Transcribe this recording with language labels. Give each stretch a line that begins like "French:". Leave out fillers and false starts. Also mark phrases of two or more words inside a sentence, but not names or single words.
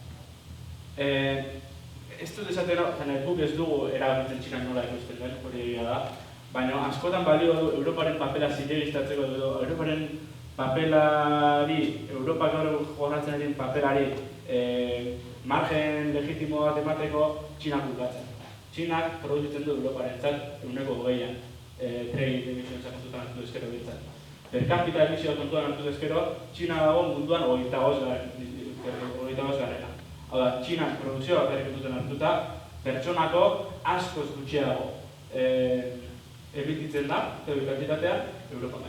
Basque: Ez dut esaten guk ez dugu erabiltzen Txinan nola ekoizten den, hori egia da, baina askotan balio du Europaren papela zilegiztatzeko edo Europaren papelari, Europak gaur jorratzen den papelari margen legitimo bat emateko Txinak bukatzen. Txinak produzitzen du Europarentzat 100%an
English: trade emissions
Basque: kontutan hartu ezkero bintzat.
Latin: Per capita
Basque: emisioa kontuan hartu ezkero, Txina dago munduan 25 garrena. Hau da, Txinak produzioa bakarrik duten hartuta, pertsonako askoz gutxiago emititzen da, CO2 kantitatea, Europan.